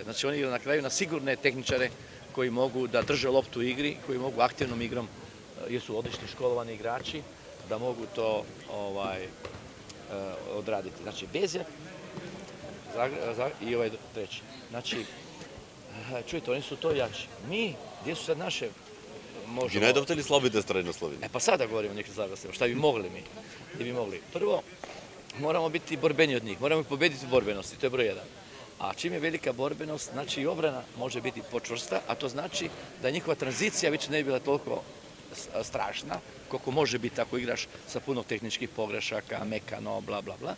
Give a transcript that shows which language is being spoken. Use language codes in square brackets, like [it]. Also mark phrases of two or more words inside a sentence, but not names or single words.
[hr] Znači oni igraju na kraju na sigurne tehničare koji mogu da drže loptu u igri, koji mogu aktivnom igrom, jer su odlični školovani igrači, da mogu to odraditi. Znači Bezjak i ovaj treći. Znači, čujte, oni su to jači. Mi, gdje su sad naše možemo... [mk] Ги најдовте ли слабите страни на Словенија? [hr] Pa sada govorimo o nekim zaglasima. Šta bi mogli mi? Gdje bi mogli? Prvo, moramo biti borbeni od njih. Moramo pobediti u borbenosti. To je broj 1. A čim je velika borbenost, znači i obrana može biti počvrsta, a to znači da njihova tranzicija već ne bi bila toliko strašna, koliko može biti ako igraš sa puno tehničkih pogrešaka, mekano, bla, bla, bla.